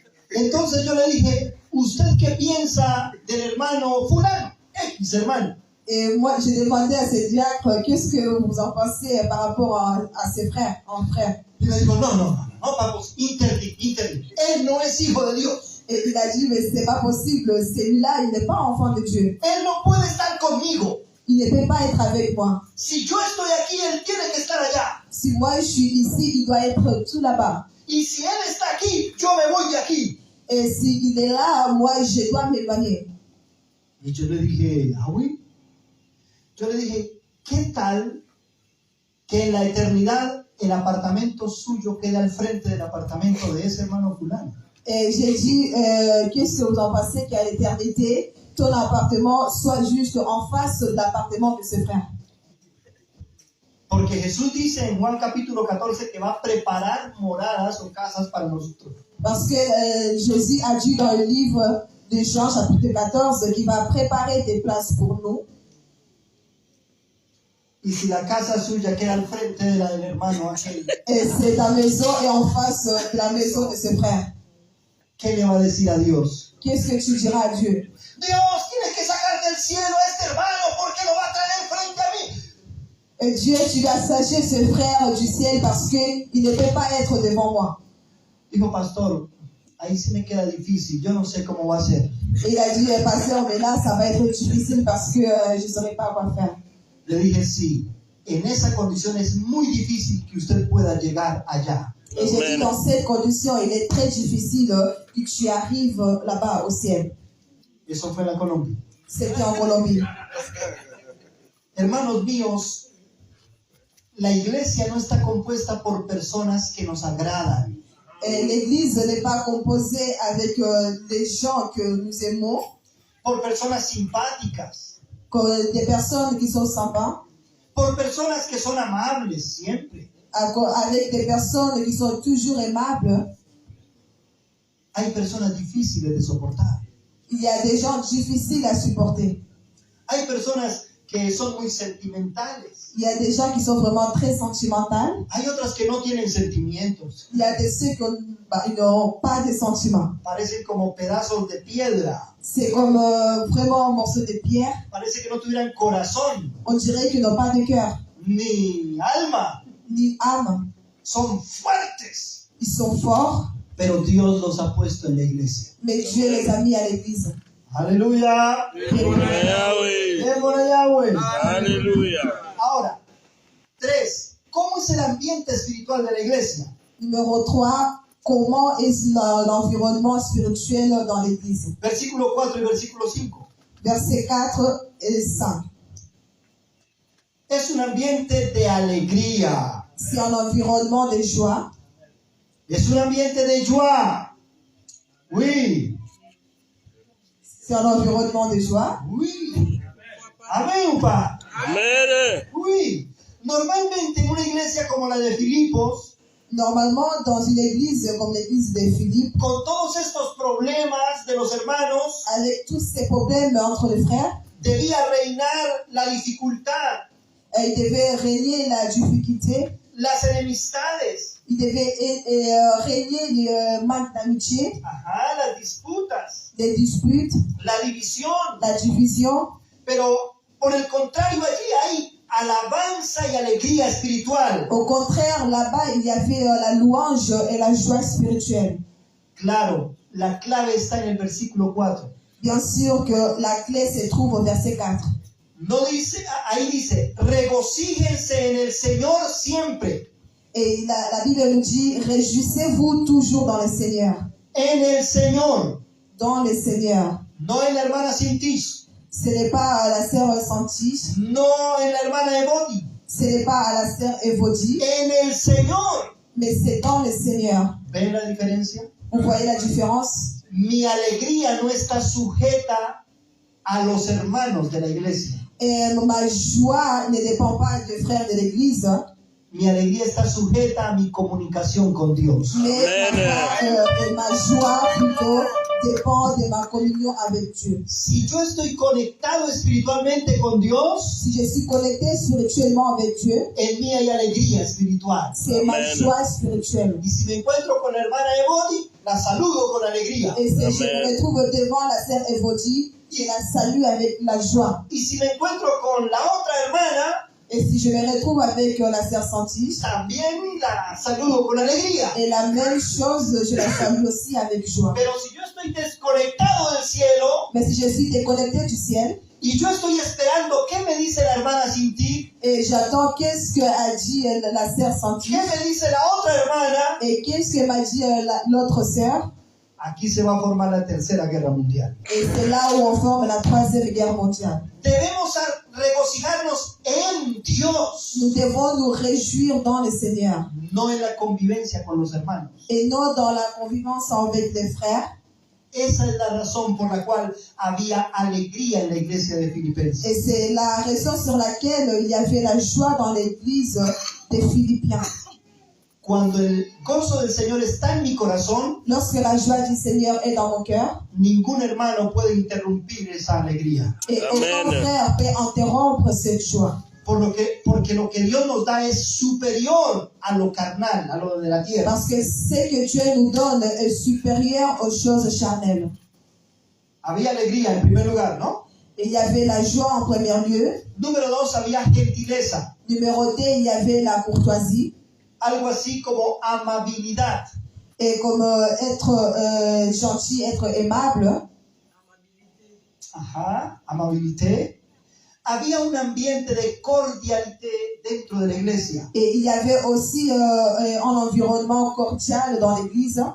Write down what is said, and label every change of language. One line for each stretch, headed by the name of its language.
Spanish: entonces yo le dije, ¿usted qué piensa del hermano fulano? X hermano.
French: Et moi, j'ai demandé à ce diacre, qu'est-ce que vous en pensez par rapport à ses frères, en frère.
Spanish: Y me dijo, no, vamos, interdict. Él no es hijo de Dios.
French: Et il a dit, mais c'est pas possible, celui-là, il n'est pas enfant de Dieu.
Spanish: Él no puede estar conmigo.
French: Il ne peut pas être avec moi.
Spanish: Si yo estoy aquí, él tiene que estar allá.
French: Si moi je suis ici, il doit être tout là-bas.
Spanish: Y si él está aquí, yo me voy de aquí.
French: Et s'il est là, moi je dois m'éloigner.
Spanish: Y yo le dije,
French: ah, oui.
Spanish: Yo le dije, ¿qué tal que en la eternidad el apartamento suyo queda al frente del apartamento de ese hermano fulano?
French: Et j'ai dit, qu'est-ce que vous en pensez qu'à l'éternité, ton appartement soit juste en face de l'appartement de ses frères?
Spanish: Porque Jesús dice en Juan capítulo 14 que va a preparar moradas o casas para nosotros.
French: Parce que Jésus a dit dans le livre de Jean, chapitre 14, qu'il va préparer des places pour nous.
Spanish: Y si la casa suya queda al frente de la del hermano aquel,
French: Et ta maison est en face de la maison de ses frères.
Spanish: ¿qué le va a decir a Dios?
French: Qu'est-ce que tu diras à Dieu?
Spanish: Dios, tienes que sacar del cielo a este hermano porque lo va a traer frente a mí.
French: Et Dieu, tu dois sacher ce frère du ciel parce qu'il ne peut pas être devant moi.
Spanish: Dijo, pastor, ahí sí me queda difícil, yo no sé cómo va a ser.
French: Et il a dit, pasteur, mais là, ça va être difficile parce que je ne saurais pas quoi faire.
Spanish: Le dije, sí, en esa condición es muy difícil que usted pueda llegar allá.
French: Et j'ai dit, dans cette condition, il est très difficile que tu arrives là-bas au ciel.
Spanish: Eso fue en la Colombia.
French: C'était en Colombie.
Spanish: Hermanos míos, la iglesia no está compuesta por personas que nos agradan.
French: Et l'église n'est pas composée avec des gens que nous aimons,
Spanish: Por personas simpáticas,
French: que des personnes qui sont sympas,
Spanish: por personas que son amables siempre.
French: avec des personnes qui sont toujours aimables.
Spanish: Hay personas difíciles de soportar.
French: Il y a des gens difficiles à supporter.
Spanish: Hay personas que son muy sentimentales.
French: Il y a des gens qui sont vraiment très sentimentaux.
Spanish: Hay otras que no tienen sentimientos.
French: Il y a des ceux qui n'ont pas de sentiments.
Spanish: Parecen como pedazos de piedra.
French: C'est comme vraiment un morceau de pierre.
Spanish: Parece que no tuvieran corazón
French: On dirait qu'ils n'ont pas de cœur,
Spanish: ni alma.
French: ni âme.
Spanish: Son fuertes,
French: Ils sont forts,
Spanish: pero Dios los ha puesto en la iglesia.
French: mais Dieu les a mis à l'église.
Spanish: Aleluya. Yahweh. Bien por Yahweh. Aleluya. Ahora, 3. ¿Cómo es el ambiente espiritual de la iglesia?
French: Numéro 3, comment est l'environnement spirituel dans l'église?
Spanish: Versículo 4 y versículo 5.
French: Versets 4 et 5.
Spanish: Es un ambiente de alegría.
French: C'est un environnement de joie.
Spanish: Es un ambiente de
French: joie. Oui. C'est un environnement de joie. Oui. Amén, upa. Amen. Oui.
Spanish: Normalmente en una iglesia como la de Filipos,
French: Normalement, dans une église comme l'église de Philippe,
Spanish: con todos estos problemas de los hermanos,
French: avec tous ces problèmes entre les frères,
Spanish: debía reinar la dificultad,
French: il devait régner la difficulté,
Spanish: las enemistades,
French: il devait régner le manque d'amitié,
Spanish: las disputas,
French: les disputes,
Spanish: la división.
French: la division.
Spanish: Pero por el contrario, allí hay alabanza y alegría espiritual.
French: Au contraire, là-bas, il y avait la louange et la joie spirituelle.
Spanish: Claro, la clave está en el versículo 4.
French: Bien sûr que la clé se trouve au verset 4.
Spanish: No dice, ahí dice, regocíjense en el Señor siempre.
French: Et la Bible nous dit, réjouissez-vous toujours dans le Seigneur.
Spanish: En el Señor,
French: Dans le Seigneur.
Spanish: no en la hermana Sintish,
French: Ce n'est pas à la sœur Santiche,
Spanish: no en la hermana Ebodi,
French: ce n'est pas à la sœur Evodie,
Spanish: en el Señor.
French: mais c'est dans le Seigneur.
Spanish: ¿Ven la diferencia?
French: Vous voyez la différence?
Spanish: Mi alegría no está sujeta a los hermanos de la iglesia.
French: Et ma joie ne dépend pas des frères de l'église,
Spanish: Mi alegría está sujeta a mi comunicación con Dios.
French: mais ma joie plutôt dépend de ma communion avec Dieu.
Spanish: Si yo estoy conectado espiritualmente con Dios,
French: Si je suis connecté spirituellement avec Dieu,
Spanish: en mí hay alegría espiritual.
French: c'est ma Amen. joie spirituelle.
Spanish: Y si me encuentro con la hermana Ebodi, la saludo con alegría.
French: Et si je Amen. me retrouve devant la sœur Evodie, je la salue avec la joie.
Spanish: Y si me encuentro con la otra hermana,
French: Et si je me retrouve avec la sœur Santiche,
Spanish: también la saludo con alegría.
French: et la même chose, je la salue aussi avec joie.
Spanish: Pero si yo estoy desconectado del cielo
French: Mais si je suis déconnecté du ciel,
Spanish: y yo estoy esperando qué me dice la hermana Sinti,
French: et j'attends qu'est-ce qu'a dit la sœur
Spanish: qué
French: Santiche,
Spanish: me dice la otra hermana,
French: et qu'est-ce que m'a dit l'autre sœur,
Spanish: aquí se va a formar la tercera guerra mundial.
French: et c'est là où on forme la troisième guerre mondiale.
Spanish: Debemos regocijarnos en Dios,
French: Nous devons nous réjouir dans le Seigneur,
Spanish: no en la convivencia con los hermanos.
French: et non dans la convivence avec les frères.
Spanish: Esa es la razón por la cual había alegría en la iglesia de Filipenses.
French: Et c'est la raison sur laquelle il y avait la joie dans l'église des Philippiens.
Spanish: Cuando el gozo del Señor está en mi corazón,
French: Lorsque la joie du Seigneur est dans mon cœur,
Spanish: ningún hermano puede interrumpir esa alegría.
French: et Amen. aucun frère peut interrompre cette joie.
Spanish: Porque lo que Dios nos da es superior a lo carnal, a lo de la tierra.
French: Parce que ce que Dieu nous donne est supérieur aux choses charnelles.
Spanish: Había alegría en primer lugar, ¿no?
French: Et il y avait la joie en premier lieu.
Spanish: Número 2, había gentileza,
French: Numéro 2, il y avait la courtoisie.
Spanish: algo así como amabilidad.
French: Et comme être gentil, être aimable.
Spanish: Ajá,
French: amabilité.
Spanish: Había un ambiente de cordialité dentro de la iglesia.
French: Et il y avait aussi un environnement cordial dans l'église.